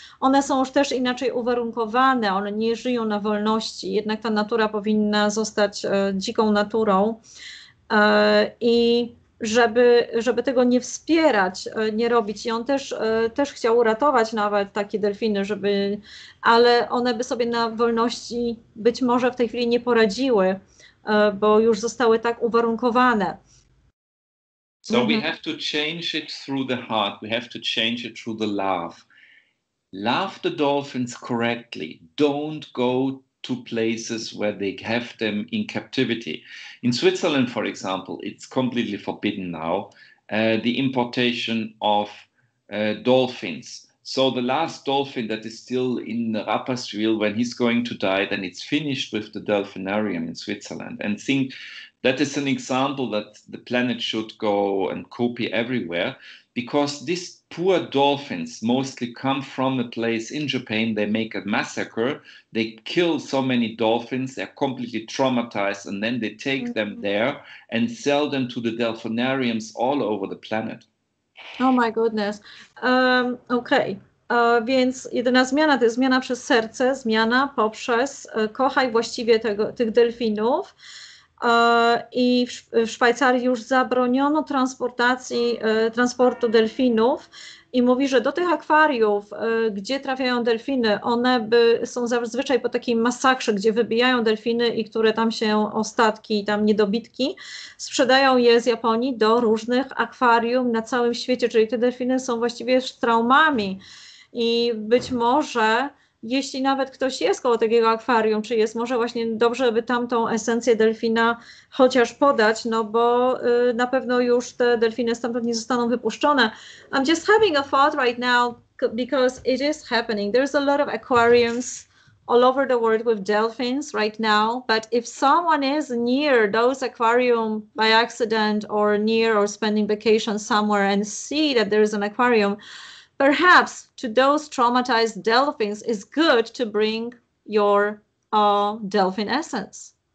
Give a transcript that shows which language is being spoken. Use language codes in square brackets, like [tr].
[pl] One są już też inaczej uwarunkowane, one nie żyją na wolności, jednak ta natura powinna zostać dziką naturą i żeby tego nie wspierać, nie robić. I on też chciał uratować nawet takie delfiny, ale one by sobie na wolności być może w tej chwili nie poradziły, bo już zostały tak uwarunkowane. [en] So we have to change it through the heart. We have to change it through the love. Love the dolphins correctly. Don't go to places where they have them in captivity. In Switzerland, for example, it's completely forbidden now, the importation of dolphins. So the last dolphin that is still in Rapperswil, when he's going to die, then it's finished with the delphinarium in Switzerland. And think that is an example that the planet should go and copy everywhere, because these poor dolphins mostly come from a place in Japan. They make a massacre, they kill so many dolphins, they're completely traumatized, and then they take them there and sell them to the delphinariums all over the planet. Oh my goodness. Okej. [pl] Więc jedyna zmiana to jest zmiana przez serce, zmiana poprzez kochaj właściwie tych delfinów. I w Szwajcarii już zabroniono transportu delfinów i mówi, że do tych akwariów, gdzie trafiają delfiny, one są zazwyczaj po takiej masakrze, gdzie wybijają delfiny i które tam się ostatki, tam niedobitki, sprzedają je z Japonii do różnych akwarium na całym świecie, czyli te delfiny są właściwie z traumami i być może jeśli nawet ktoś jest koło takiego akwarium, czy jest może właśnie dobrze, by tamtą esencję delfina chociaż podać, no bo na pewno już te delfiny stamtąd nie zostaną wypuszczone. [en] I'm just having a thought right now because it is happening. There's a lot of aquariums all over the world with dolphins right now, but if someone is near those aquarium by accident or near or spending vacation somewhere and see that there is an aquarium, perhaps to those traumatized dolphins, it's good to bring your dolphin essence.